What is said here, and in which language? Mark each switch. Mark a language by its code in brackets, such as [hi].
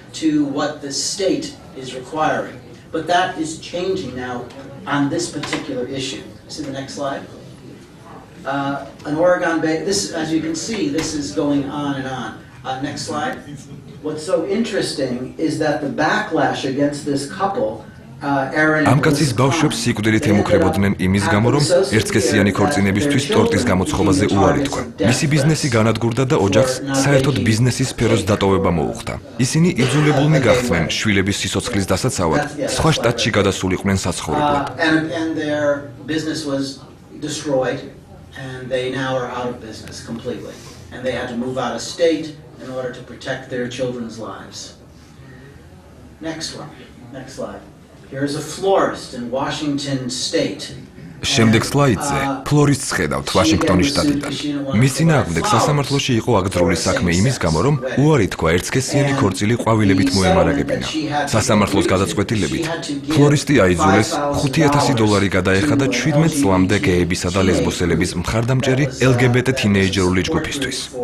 [en] to what the state is requiring. But that is changing now on this particular issue. See the next slide? An Oregon Bay, this, as you can see, this is going on and on. Next slide. What's so interesting is that the backlash against this couple [ka] ამ კაცის ბავშვებს სიკვდილით ემუქრებოდნენ იმის გამო, რომ ერთსქესიანი ქორწინებისთვის ტორტის გამოცხობაზე უარი თქვა. მისი ბიზნესი განადგურდა და ოჯახს საერთოდ ბიზნესის სფეროს დატოვება მოუხდა. ისინი იძულებულნი გახდნენ შვილების სიცოცხლის დასაცავად სხვა შტატში გადასულიყვნენ საცხოვრებლად. [en] And their business was destroyed and they now are out of business completely. And they had to move out of state in order to protect their children's lives. Next one. Next slide. Here's a florist in Washington state. [ka] შემდეგ სლაიდზე ფლორისტს ხედავთ ვაშინგტონის შტატიდან. მის წინააღმდეგ სასამართლოში იყო აკრძალული საქმე იმის გამო, რომ უარი თქვა ერთსქესიანი ქორწილი ყვავილებით მოემარაგებინა. სასამართლოს გადაწყვეტილებით ფლორისტი აიძულეს $5,000 გადაეხადა და 17 წლამდე გეებისა და ლესბოსელების მხარდამჭერი LGBT თინეიჯერული ჯგუფისთვის.